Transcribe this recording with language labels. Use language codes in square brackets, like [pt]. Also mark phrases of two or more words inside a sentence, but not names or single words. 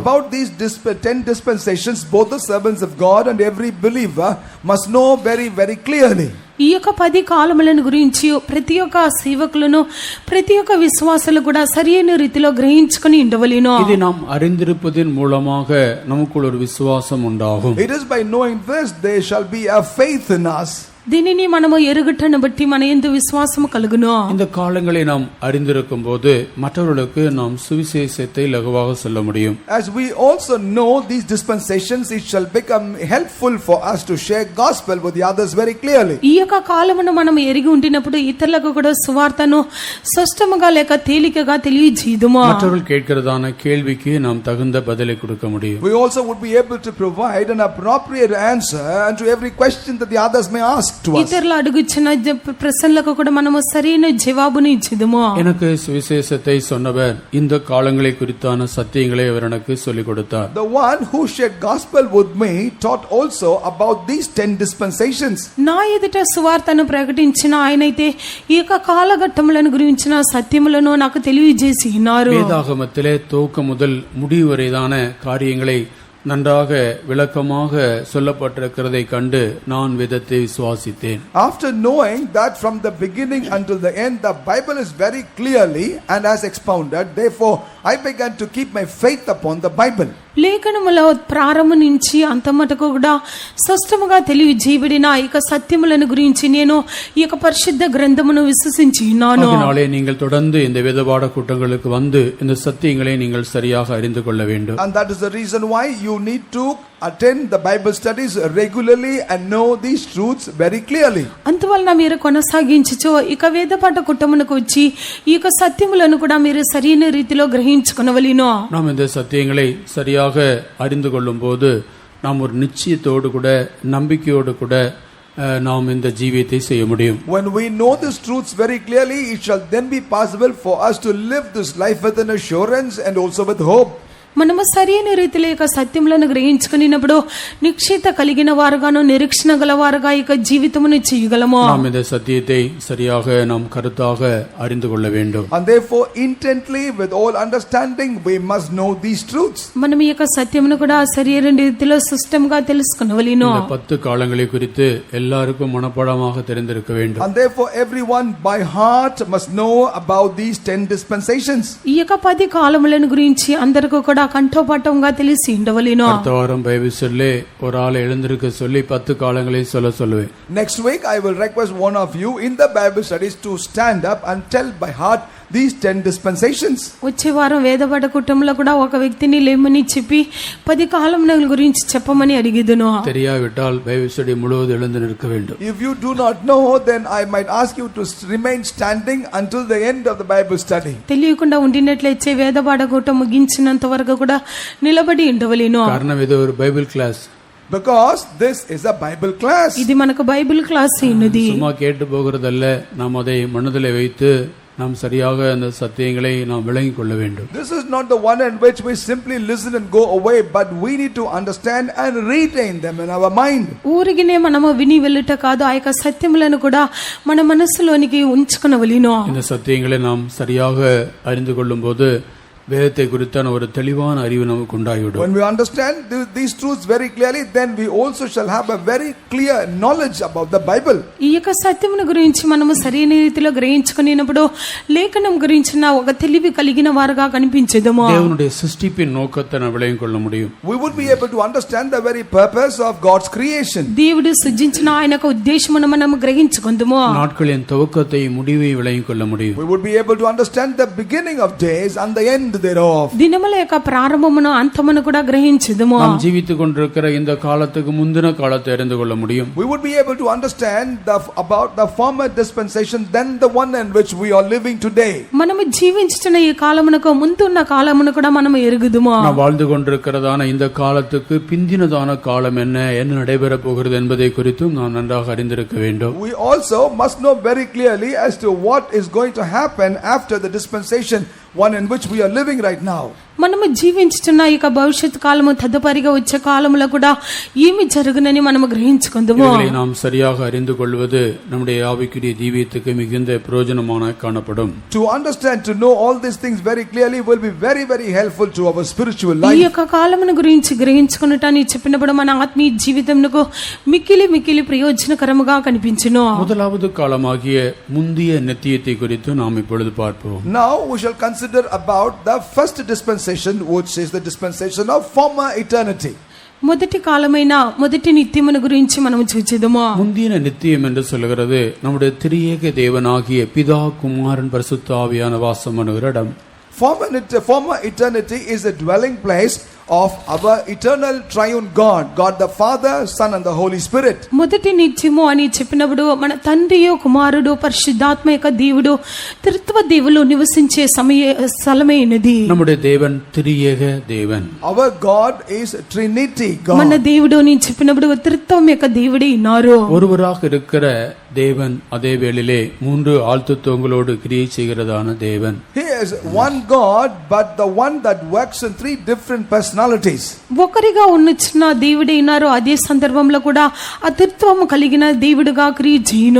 [en] About these 10 dispensations, both the servants of God and every believer must know very, very clearly. [te] ఈ యొక్క 10 కాలములను గురించి ప్రతి ఒక్క సేవకులను ప్రతి ఒక్క విశ్వాసులు కూడా సరైన రీతిలో గ్రహించుకొని ఉండవలెను. [ta] ఇది நாம் அறிந்திருப்பதின் மூலமாக நமக்குள் ஒரு விசுவாசம் உண்டாகும். [en] It is by knowing this there shall be a faith in us. [te] దీనిని మనము ఎరుగుటను బట్టి మన యందు విశ్వాసము కలుగును. [ta] இந்த காலங்களை நாம் அறிந்திருக்கும் போது மற்றவர்களுக்கு நாம் சுவிசேஷத்தை லகுவாக சொல்ல முடியும். [en] As we also know these dispensations, it shall become helpful for us to share gospel with the others very clearly. [te] ఈ యొక్క కాలమును మనం ఎరిగి ఉండినప్పుడు ఇతరులకు కూడా సువార్తను స్పష్టముగా లేక తేలికగా తెలియజేయుదుము. [ta] மற்றவர்கள் கேட்கிறதான கேள்விக்கு நாம் தகுந்த பதிலை கொடுக்க முடியும். [en] We also would be able to provide an appropriate answer unto every question that the others may ask. [te] ఇతరులు అడుగుచున్న ప్రశ్నలకు కూడా మనము సరైన జవాబుని ఇచ్చుదుము. [ta] எனக்கு சுவிசேஷத்தை சொன்னவர் இந்த காலங்களை குறித்தான சத்தியங்களை அவர் எனக்கு சொல்லிக் கொடுத்தார். [en] The one who shared gospel with me taught also about these 10 dispensations. [te] నా ఎదుట సువార్తను ప్రకటించిన ఆయనైతే ఈ యొక్క కాలఘట్టములను గురించిన సత్యములను నాకు తెలియజేసి ఉన్నారు. [ta] வேதாகமத்திலே துவக்கம் முதல் முடிவு வரைதான காரியங்களை நன்றாக விளக்கமாக சொல்லப்பட்டிருக்கிறதை கண்டு நான் வேதத்தை விசுவாசித்தேன். [en] After knowing that from the beginning until the end the Bible is very clearly and as expounded, therefore I began to keep my faith upon the Bible. [te] లేఖనముల ప్రారంభం నుంచి అంతమటకు కూడా స్పష్టముగా తెలియజేయబడిన ఈ యొక్క సత్యములను గురించి నేను ఈ యొక్క పరిశుద్ధ గ్రంథమును విశ్వసించి ఉన్నాను. [ta] அதனாலே நீங்கள் தொடர்ந்து இந்த வேதபாட கூட்டங்களுக்கு வந்து இந்த சத்தியங்களை நீங்கள் சரியாக அறிந்து கொள்ள வேண்டும். [en] And that is the reason why you need to attend the Bible studies regularly and know these truths very clearly. [te] అందువలన మీరు కొనసాగించుచు ఇక వేదపాఠ కుటుంబమునకు వచ్చి ఈ యొక్క సత్యములను కూడా మీరు సరైన రీతిలో గ్రహించుకొనవలెను. [ta] நாம் இந்த சத்தியங்களை சரியாக அறிந்து கொள்ளும் போது நாம் ஒரு நிச்சயத்தோடு கூட நம்பிக்கையோடு கூட நாம் இந்த ஜீவியத்தை செய்ய முடியும். [en] When we know these truths very clearly, it shall then be possible for us to live this life with an assurance and also with hope. [te] మనము సరైన రీతిలో యొక్క సత్యములను గ్రహించుకున్నప్పుడు నిశ్చయత కలిగిన వారుగాను నిరీక్షణ గలవారుగా ఇక జీవితమును చేయగలము. [ta] நாம் இந்த சத்தியத்தை சரியாக நாம் கருத்தாக அறிந்து கொள்ள வேண்டும். [en] And therefore intently with all understanding we must know these truths. [te] మనం ఈ యొక్క సత్యమును కూడా సరైన రీతిలో సిస్టంగా తెలుసుకొనవలెను. [ta] இந்த 10 காலங்களை குறித்து எல்லாருக்கும் மனப்பாடமாக தெரிந்திருக்க வேண்டும். [en] And therefore everyone by heart must know about these 10 dispensations. [te] ఈ యొక్క 10 కాలములను గురించి అందరికీ కూడా కంఠోపాఠంగా తెలిసి ఉండవలెను. [ta] அடுத்த வாரம் பைபிள் சொல்லி ஒரு ஆளை எழுந்திருக்க சொல்லி 10 காலங்களை சொல்லுவேன். [en] Next week I will request one of you in the Bible studies to stand up and tell by heart these 10 dispensations. [te] వచ్చే వారం వేదపాఠ కుటుంబంలో కూడా ఒక వ్యక్తిని లేమని చెప్పి 10 కాలముల గురించి చెప్పమని అడిగిదును. [ta] தெரியாவிட்டால் [en] Bible study [ta] முழுவதும் எழுந்து நிற்க வேண்டும். [en] If you do not know, then I might ask you to remain standing until the end of the Bible study. [te] తెలియకుండా ఉండినట్లయితే వేదపాఠ కుటుంబం ముగించినంత వరకు కూడా నిలబడి ఉండవలెను. కారణం ఇది [ta] ஒரு [en] Bible class. Because this is a Bible class. [te] ఇది మనకు [en] Bible class [te] అయినది. [ta] சும்மா கேட்டு போகிறதல்ல, நாம் அதை மனதிலே வைத்து நாம் சரியாக அந்த சத்தியங்களை நாம் விளங்கிக் கொள்ள வேண்டும். [en] This is not the one in which we simply listen and go away, but we need to understand and retain them in our mind. [te] ఊరిగినే మనము విని వెళ్ళుట కాదు, ఆ యొక్క సత్యములను కూడా మన మనసులోనికి ఉంచుకొనవలెను. [ta] இந்த சத்தியங்களை நாம் சரியாக அறிந்து கொள்ளும்போது வேதத்தை குறித்தான ஒரு தெளிவான அறிவு நமக்கு உண்டாகிவிடும். [en] When we understand these truths very clearly, then we also shall have a very clear knowledge about the Bible. [te] ఈ యొక్క సత్యమును గురించి మనము సరైన రీతిలో గ్రహించుకునేటప్పుడు లేఖనం గురించిన ఒక తెలివి కలిగిన వారుగా కనిపించెదము. [ta] தேவனுடைய சிருஷ்டிப்பின் நோக்கத்தை நாம் விளங்கிக் கொள்ள முடியும். [en] We would be able to understand the very purpose of God's creation. [te] దేవుడు సృజించిన ఆయన యొక్క ఉద్దేశమును మనము గ్రహించుకొందుము. [ta] நாட்களின் துவக்கத்தை முடிவை விளங்கிக் கொள்ள முடியும். [en] We would be able to understand the beginning of days and the end thereof. [te] దినముల యొక్క ప్రారంభమును అంతమును కూడా గ్రహించుదుము. [ta] நாம் జీవిத்துக் கொண்டிருக்கிற இந்த காலத்துக்கு முந்தின காலத்தை அறிந்து கொள்ள முடியும். [en] We would be able to understand about the former dispensation than the one in which we are living today. [te] మనము జీవించుచున్న ఈ కాలమునకు ముందున్న కాలమును కూడా మనము ఎరుగుదుము. [ta] நாம் வாழ்ந்து கொண்டிருக்கிறதான இந்த காலத்துக்கு பிந்தினதான காலம் என்ன நடைபெற போகிறது என்பதை குறித்தும் நாம் நன்றாக அறிந்திருக்க வேண்டும். [en] We also must know very clearly as to what is going to happen after the dispensation, one in which we are living right now. [te] మనము జీవించుచున్న ఈ భవిష్యత్ కాలము తదుపరిగా వచ్చే కాలములో కూడా ఏమి జరుగునని మనము గ్రహించుకుందాము. [ta] இதை நாம் சரியாக அறிந்து கொள்வது நம்முடைய ஆவிக்குரிய ஜீவியத்துக்கு மிகுந்த பிரயோஜனமாக காணப்படும். [en] To understand, to know all these things very clearly will be very very helpful to our spiritual life. [te] ఈ యొక్క కాలమును గురించి గ్రహించుకొనుటని చెప్పినప్పుడు మన ఆత్మీయ జీవితమునకు మిక్కిలి ప్రయోజనకరముగా కనిపించును. [ta] முதலாவது காலமாகிய முந்திய நித்தியத்தை குறித்து நாம் இப்பொழுது பார்ப்போம். [en] Now we shall consider about the first dispensation, which is the dispensation of former eternity. [te] మొదటి కాలమైన మొదటి నిత్యమును గురించి మనము చూచెదము. [ta] முந்தின நித்தியம் என்று சொல்கிறது நம்முடைய திரியேக தேவனாகிய பிதா குமாரன் பரிசுத்த ஆவியான வாசம் பண்ணுகிற இடம். [en] Former eternity is a dwelling place of our eternal triune God the Father, Son and the Holy Spirit. [te] మొదటి నిత్యము అని చెప్పినప్పుడు మన తండ్రియు కుమారుడు పరిశుద్ధాత్మ యొక్క దేవుడు త్రిత్వ దేవులు నివసించే స్థలమైనది. [ta] நம்முடைய தேவன் திரியேக தேவன். [en] Our God is Trinity God. [te] మన దేవుడు అని చెప్పినప్పుడు త్రిత్వం యొక్క దేవుడే ఉన్నారు. [ta] ஒருவராக இருக்கிற தேவன் அதே வேளையிலே மூன்று ஆழ்த்துவங்களோடு கிரியை செய்கிறதான தேவன். [en] He is one God, but the one that works in three different personalities. [te] ఒకరిగా ఉన్నచిన దేవుడే ఉన్నారు, అదే సందర్భంలో కూడా అతిత్వము కలిగిన దేవుడుగా క్రియ చేయును.